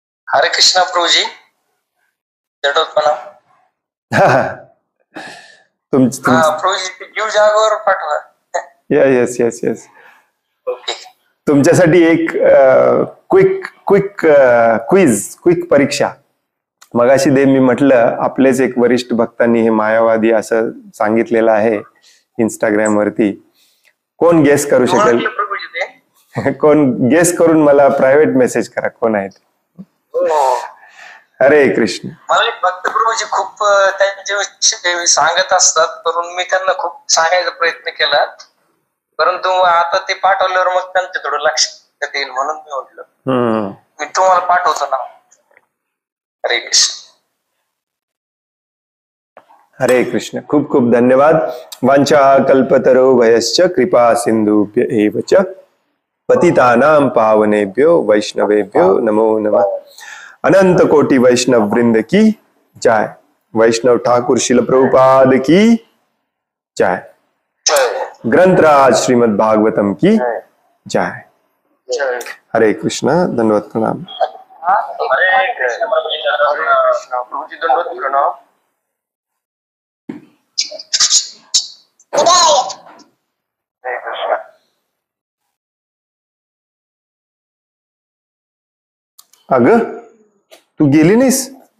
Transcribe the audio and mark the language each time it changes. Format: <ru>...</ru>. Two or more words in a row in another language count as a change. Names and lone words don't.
<mr>हरे कृष्णा प्रभूजी. जडोत्पन्ना. प्रभूजी ते जीव जागेवर पाठवा.</mr> <en>yes yes yes.</en> <mr>ओके. तुमच्यासाठी एक क्विक परीक्षा. मगाशी मी म्हटलं आपलेच एक वरिष्ठ भक्तांनी हे मायावादी असं सांगितलेलं आहे इंस्टाग्राम वरती. कोण गेस करू शकेल? प्रभूजी ते. कोण गेस करून मला प्रायव्हेट मेसेज करा कोण आहेत. हरे कृष्ण. मला एक भक्त प्रभूजी खूप त्यांच्याविषयी सांगत असतात, परंतु मी त्यांना खूप सांगायचा प्रयत्न केला, परंतु आता ते पाठवल्यावर मग त्यांचं थोडं लक्षात येईल म्हणून मी म्हटलं मी तुम्हाला पाठवतो ना. हरे कृष्ण. हरे कृष्ण. खूप खूप धन्यवाद.</mr> <sa>वांछा कल्पतरो भयश्च कृपा सिंधुभ्य एव च पतितानां पावनेभ्यो वैष्णवेभ्यो नमो नमः.</sa> <hi>अनंत कोटि वैष्णव वृंद की जय. वैष्णव ठाकुर शिल प्रभुपाद की जय. ग्रंथराज श्रीमद् भागवतम की जय.</hi> <mr>हरे कृष्ण. धन्यवाद. प्रणाम. हरे कृष्ण प्रभूजी. दंडवत प्रणाम. हरे कृष्ण. अगं तू गेली नाहीस?</mr>